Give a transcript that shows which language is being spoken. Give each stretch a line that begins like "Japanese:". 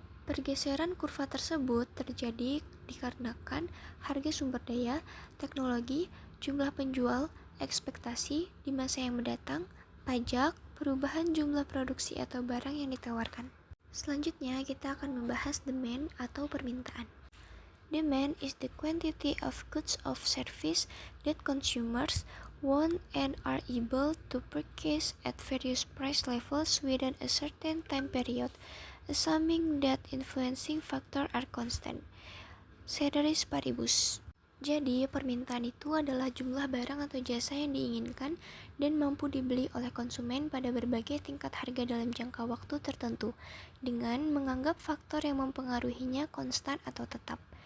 Indonesian: Pergeseran kurva tersebut terjadi dikarenakan harga sumber daya, teknologi, jumlah penjual, ekspektasi di masa yang mendatang, pajak, perubahan jumlah produksi atau barang yang ditawarkan. Selanjutnya, kita akan membahas demand atau permintaan.
English: Demand is the quantity of goods or service that consumers want and are able to purchase at various price levels within a certain time period, assuming that influencing factors are constant.
Latin: Ceteris paribus.
Indonesian: Jadi, permintaan itu adalah jumlah barang atau jasa yang diinginkan dan mampu dibeli oleh konsumen pada berbagai tingkat harga dalam jangka waktu tertentu, dengan menganggap faktor yang mempengaruhinya konstan atau tetap.